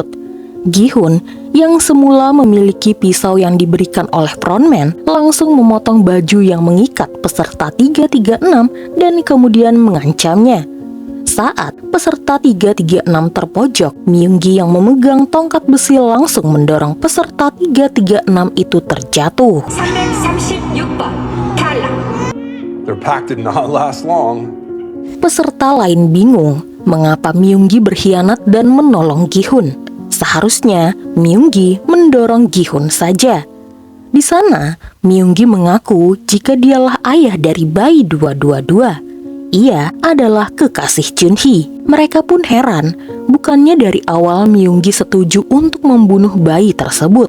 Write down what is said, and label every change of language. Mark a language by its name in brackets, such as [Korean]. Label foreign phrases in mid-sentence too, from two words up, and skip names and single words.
[Indonesian] Gi-hun yang semula memiliki pisau yang diberikan oleh frontman langsung memotong baju yang mengikat peserta 336 dan kemudian mengancamnya. Saat peserta 336 terpojok, Myung-gi yang memegang tongkat besi langsung mendorong peserta 336 itu terjatuh. [Korean] 336번 탈락. [English] Their pact did not last long. [Indonesian] Peserta lain bingung mengapa Myung-gi berkhianat dan menolong Gi-hun. Seharusnya Myung-gi mendorong Gi-hun saja. Di sana, Myung-gi mengaku jika dialah ayah dari bayi 222. Ia adalah kekasih Junhee. Mereka pun heran, bukannya dari awal Myung-gi setuju untuk membunuh bayi tersebut.